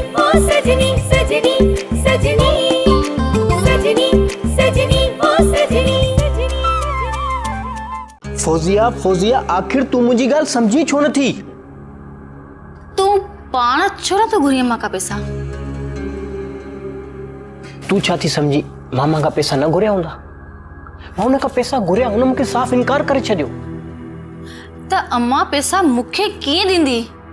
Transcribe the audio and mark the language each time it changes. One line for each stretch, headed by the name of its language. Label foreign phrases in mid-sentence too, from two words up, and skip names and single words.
Sindhi: सजनी सजनी सजनी सजनी सजनी ओ सजनी। फौजिया फौजिया आखिर तू मुझी गाल समझी छो न थी? तू पाण छो न तो घुरी मां का पैसा? तू छा थी समझी मामा का पैसा न घुरिया हूंदा? मां उन का पैसा घुरिया, उन मूंखे साफ़ इनकार करे छॾियो। त अम्मा पैसा मूंखे कीअं ॾींदी?